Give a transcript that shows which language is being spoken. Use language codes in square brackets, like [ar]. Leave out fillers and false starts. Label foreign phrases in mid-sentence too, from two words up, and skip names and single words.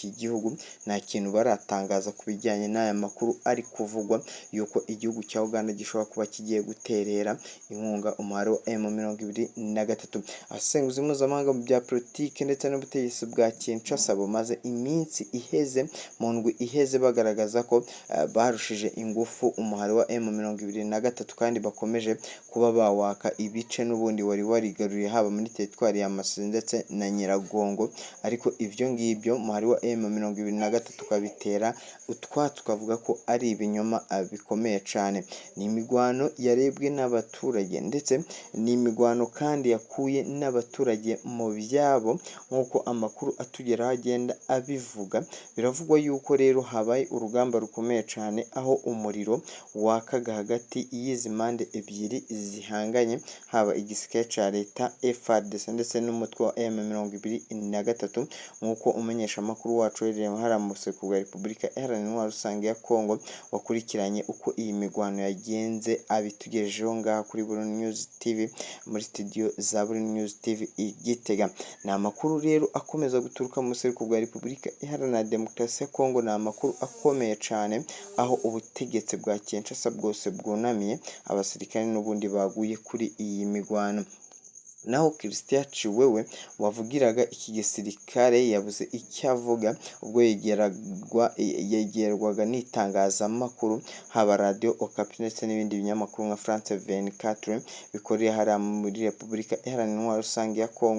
[rn] gihugu nta kintu baratanga kubijyanye n'aya makuru ari kuvugwa yuko igihugu cya Uganda gishobora kuba kigiye guterera inkunga umuhari wa M23 asenguzi mpuzamahanga mu bya politike ndetse n'ubutegetsi bwa Kinshasa bumaze iminsi iheze mu ndwi iheze bagaragaza ko barushije ingufu umuhari wa M23 kandi bakomeje kuba bawaka ibice n'ubundi wari warigaruriye haba muri teritwari ya Masisi ndetse na Nyiragongo ariko ivyo ngibyo umuhari wa M23 kabitera tukavuga ko ari ibinyoma bikomeye cyane. Ni imigwano yarebwe n'abaturage ndetse ni imigwano kandi yakuye n'abaturage mu byabo nk'uko amakuru atugeraho agenda abivuga. Biravugwa yuko rero habaye urugamba rukomeye cyane aho umuriro wakaga hagati y'izi mpande ebyiri zihanganye, haba igisirikare cya leta FARDC ndetse n'umutwe wa M23 nk'uko umumenyesha amakuru wacu uherereye hariya mu buseruko bwa Repubulika Iharanira Intwaro Rusange ya Kongo wakurikiranye uko iyi migwano yagenze abitugejejeho ngaha kuri Burundi News TV muri studio za Burundi News TV i Gitega. Ni amakuru rero akomeza guturuka mu buseruko bwa Repubulika Iharanira Demokarasi ya Kongo, ni amakuru akomeye cyane aho ubutegetsi bwa Kinshasa bwose bwunamiye abasirikare n'ubundi baguye kuri iyi migwano. Naho Christian Chiwewe wavugiraga iki gisirikare yabuze icyo avuga ubwo yegerwaga n'itangazamakuru, haba Radio Okapi ndetse n'ibindi binyamakuru nka France 24 bikorera hariya muri Repubulika Iharanira Intwaro Rusange ya Kongo.